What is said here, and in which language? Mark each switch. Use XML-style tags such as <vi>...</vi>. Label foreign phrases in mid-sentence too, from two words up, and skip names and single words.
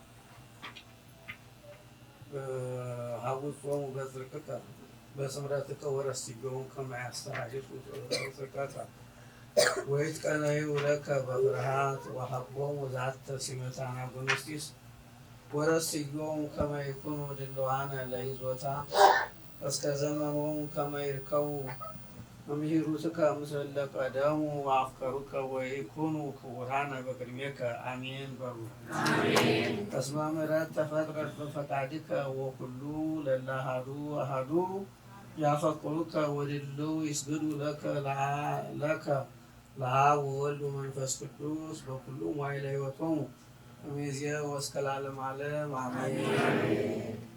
<gez>ሀውፆሙ በጽድቅከ በስምረትከ ወረስቲሆሙ ከመ ያስተሐይጹ ጽድቀከ ወይትቀነዩ ለከ በፍርሃት ወሀቦሙ ዛተ ሲመተ አናጉንስጢስ ወረስቲሆሙ ከመ ይኩኑ ድልዋነ ለይዞታ እስከ ዘመኖሙ ከመ ይርከቡ እምሂሩትከ ምስለ ቀደሙ ወአፍቀሩከ ወይኩኑ ክቡራነ በቅድሜከ አሜን በሉ። እስመ ምሕረት ተፈጥረት በፈቃድከ ወኩሉ ለእለ አሐዱ አሐዱ ያፈቅሩከ ወድልው ይስግዱ ለከ ለአብ ወወልድ ወመንፈስ ቅዱስ በኩሉ መዋዕለ ሕይወቶሙ እምይእዜሰ ወእስከ ለዓለመ ዓለም አሜን።</gez>